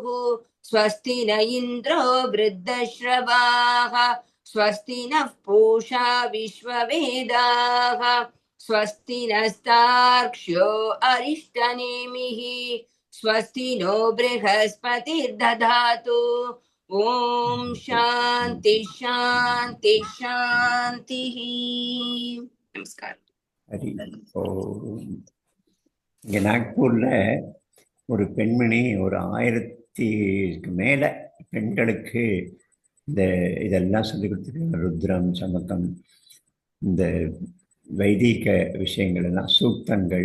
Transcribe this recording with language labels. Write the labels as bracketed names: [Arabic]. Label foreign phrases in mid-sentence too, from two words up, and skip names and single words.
[Sanskrit] स्वस्ति न इन्द्रो वृद्धश्रवाः स्वस्ति नः पूषा विश्ववेदाः स्वस्ति नस्तार्क्ष्यो अरिष्टनेमिः स्वस्ति नो बृहस्पतिर्दधातु ॐ शान्ति शान्ति शान्तिः। नमस्कार। [Tamil] ஹரி ஓம். இங்கே நாக்பூரில் ஒரு பெண்மணி ஒரு 1000க்கு மேலே பெண்களுக்கு இதெல்லாம் சொல்லி கொடுத்துருக்காங்க. ருத்ரம், சமக்கம், இந்த வைதிக விஷயங்கள் எல்லாம், சூக்தங்கள்.